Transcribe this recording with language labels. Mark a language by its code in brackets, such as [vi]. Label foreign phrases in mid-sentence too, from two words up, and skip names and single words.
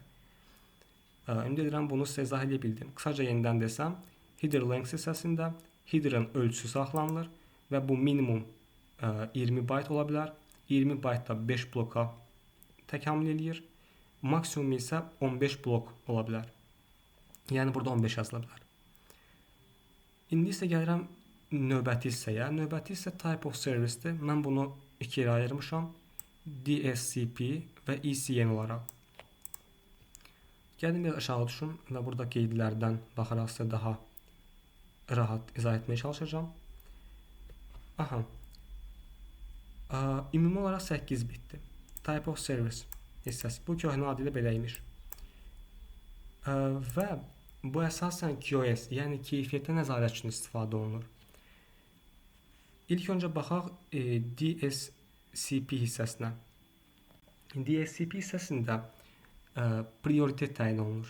[az] Ümid edirəm bunu sizə izah edə bildim. Qısaca yenidən desəm, [en] header length [az] hissəsində header'ın ölçüsü saxlanılır və bu minimum 20 byte ola bilər. 20 byte da 5 bloka təkamül eləyir. Maksimum isə 15 blok ola bilər. Yəni burada 15 yazıla bilər. İndi isə gəlirəm növbəti hissəyə. Növbəti hissə [en] type of service-dir. [az] Mən bunu iki yerə ayırmışam. DSCP və ECN olaraq. Gəlin bir aşağı düşüm və burada qeydlərdən baxaraq sizə daha rahat izah etməyə çalışacağam. Aha. Ümumi olaraq 8 bitdir. [en] Type of service hissəsi. [az] Bu köhnə adı ilə belə imiş. Və bu əsasən QoS, yəni keyfiyyətə nəzarət üçün istifadə olunur. İlk öncə baxaq DSCP hissəsinə. DSCP hissəsində prioritet təyin olunur.